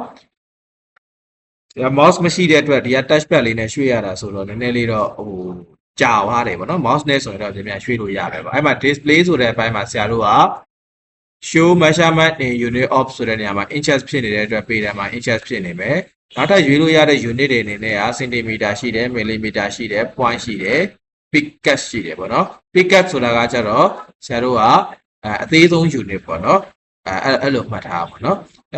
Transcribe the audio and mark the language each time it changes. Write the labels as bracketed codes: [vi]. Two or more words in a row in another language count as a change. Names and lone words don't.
[my] ဒီ mouse မရှိတဲ့အတွက်ဒီက touch pad လေးနဲ့ရွှေ့ရတာဆိုတော့နည်းနည်းလေးတော့ကြာသွားတယ်ပေါ့နော် mouse နဲ့ဆိုရင်တော့ပြန်ရွှေ့လို့ရတယ်ပေါ့အဲ့မှာ display ဆိုတဲ့အပိုင်းမှာဆရာတို့က [en] show measurement in unit of [my] ဆိုတဲ့နေရာမှာ inches ဖြစ် နေတဲ့အတွက်ပေတံမှာ inches ဖြစ်နေမယ်နောက်ထပ်ရွေးလို့ရတဲ့ unit တွေအနေနဲ့က centimeter ရှိတယ် millimeter ရှိတယ် point ရှိတယ် picas ရှိတယ်ပေါ့နော် picas ဆိုတာကကြတော့ဆရာတို့ကအသေးဆုံး unit ပေါ့နော်အဲ့လိုမှတ်ထားပါပေါ့နော်အဲ့